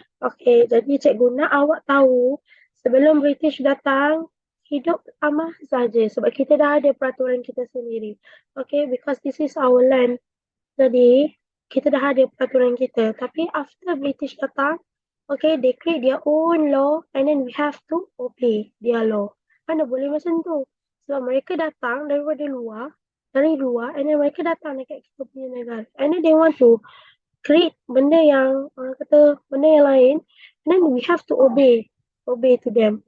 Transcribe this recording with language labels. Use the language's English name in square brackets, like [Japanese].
[Malay] Okey, jadi cikgu nak awak tahu sebelum British datang, hidup aman saja sebab kita dah ada peraturan kita sendiri. [English] Okay, because this is our land. [Malay] Jadi, kita dah ada peraturan kita. Tapi after British datang, [English] okay, they create their own law and then we have to obey their law. [Malay] Mana boleh macam tu? Sebab mereka datang dari luar and then mereka datang dekat kita punya negara. [English] And then they want to create [Malay] benda yang, benda yang lain [English] and then we have to obey to them.